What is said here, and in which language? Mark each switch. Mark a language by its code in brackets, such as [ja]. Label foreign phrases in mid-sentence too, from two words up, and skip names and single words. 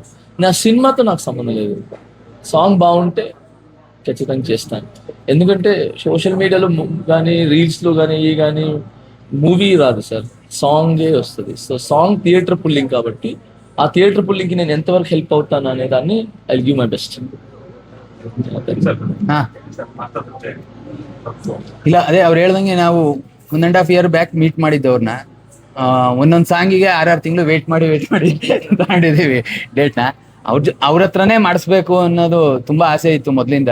[te] నా సినిమాతో నాకు సంబంధం లేదు, సాంగ్ బాగుంటే ఖచ్చితంగా చేస్తాను. ఎందుకంటే [en] social mediaలో [te] కానీ రీల్స్లో కానీ ఈ కానీ మూవీ రాదు సార్, సాంగే వస్తుంది. సో సాంగ్ [en] theatre pulling [te] కాబట్టి ఆ [en] theatre pullingకి [te] నేను ఎంతవరకు హెల్ప్ అవుతాను అనే దాన్ని [en] I give my best. [kn] ಇಲ್ಲ ಅದೇ ಅವ್ರು ಹೇಳ್ದಂಗೆ ನಾವು 1.5 [en] year back meet [kn] ಮಾಡಿದ್ದು ಅವ್ರನ್ನ. ಒಂದೊಂದು ಸಾಂಗಿಗೆ 6 ತಿಂಗಳು ವೇಟ್ ಮಾಡಿ ತಗೊಂಡಿದ್ದೀವಿ ಡೇಟ್ನ. ಅವ್ರ ಹತ್ರನೇ ಮಾಡಿಸ್ಬೇಕು ಅನ್ನೋದು ತುಂಬಾ ಆಸೆ ಇತ್ತು ಮೊದಲಿಂದ.